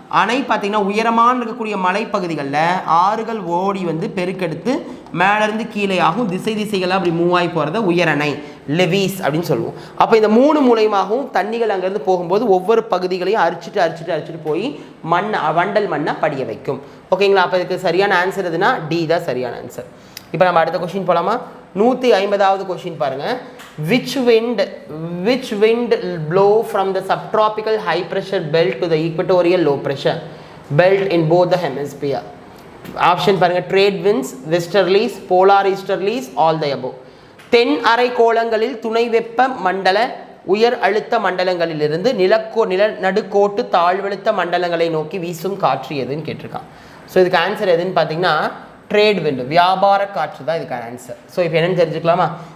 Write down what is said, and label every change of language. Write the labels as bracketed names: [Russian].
[Tamil] அணை பார்த்தீங்கன்னா உயரமான இருக்கக்கூடிய மலைப்பகுதிகளில் ஆறுகள் ஓடி வந்து பெருக்கெடுத்து மேலேருந்து கீழே ஆகும் திசைகளாக அப்படி மூவ் ஆகி போகிறத உயரணை லெவீஸ் அப்படின்னு சொல்லுவோம். அப்போ இந்த 3 மூலயமாகவும் தண்ணிகள் அங்கேருந்து போகும்போது ஒவ்வொரு பகுதிகளையும் அரிச்சிட்டு போய் வண்டல் மண்ணை படிய வைக்கும். ஓகேங்களா? அப்போ இதுக்கு சரியான ஆன்சர் எதுனா டி தான் சரியான ஆன்சர். இப்போ நம்ம அடுத்த கொஸ்டின் போகலாமா? 150வது கொஸ்டின் பாருங்கள். [English] Which wind blow from the subtropical high pressure belt to the equatorial low pressure belt in both the hemisphere? [Tamil] Option பாருங்க. [English] trade winds, westerlies, polar easterlies, all the above. [Tamil] தென் அரை கோளங்களில் துணை வெப்ப மண்டல உயர் அழுத்த மண்டலங்களிலிருந்து நடுக்கோட்டு தாழ்வழுத்த மண்டலங்களை நோக்கி வீசும் காற்று எதுன்னு கேட்டிருக்கான். ஸோ இதுக்கு ஆன்சர் எதுன்னு பார்த்தீங்கன்னா ட்ரேட் விண்டு, வியாபார காற்று தான் இதுக்கான ஆன்சர். ஸோ இப்போ என்னென்னு தெரிஞ்சுக்கலாமா?